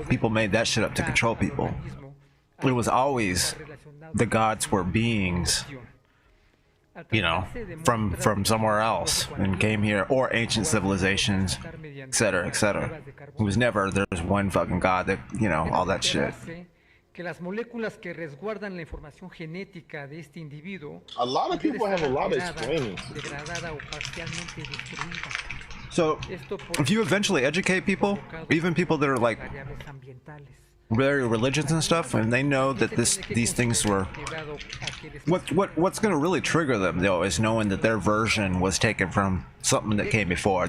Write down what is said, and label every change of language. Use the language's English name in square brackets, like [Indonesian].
[English] People made that shit up to control people. It was always the gods were beings, you know, from somewhere else and came here, or ancient civilizations, etc., etc. It was never there's one fucking god that, you know, all that shit. [Spanish] Que las moléculas que resguardan la información genética de este individuo. [English] A lot of people have a lot of explaining. [Spanish] Degradada o parcialmente destruida. [English] So, if you eventually educate people, even people that are like very religious and stuff, and they know that these things were, what's going to really trigger them though is knowing that their version was taken from something that came before.